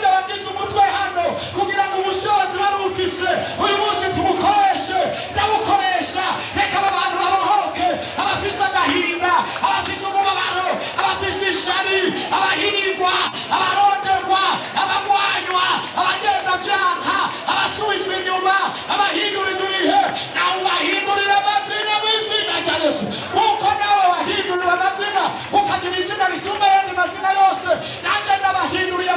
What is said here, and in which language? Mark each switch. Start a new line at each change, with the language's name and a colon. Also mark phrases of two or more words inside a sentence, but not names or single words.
Rundi: wagize umutwe hano kugira ngo ubushobozi bari ufise uyu munsi tubukoreshe ndawukoresha reka abantu babohoke abafise agahinda abafise umubabaro abafise ishari abahirirwa abaronderwa abagwanywa abagenda vyanka abasubizwa inyuma abahindurirwa ibihe nawe ubahindurira amazina mw'izina rya Yesu uko nawe wahindurira amazina ukagira izina risumba ayandi mazina yose nanjye ndabahindurira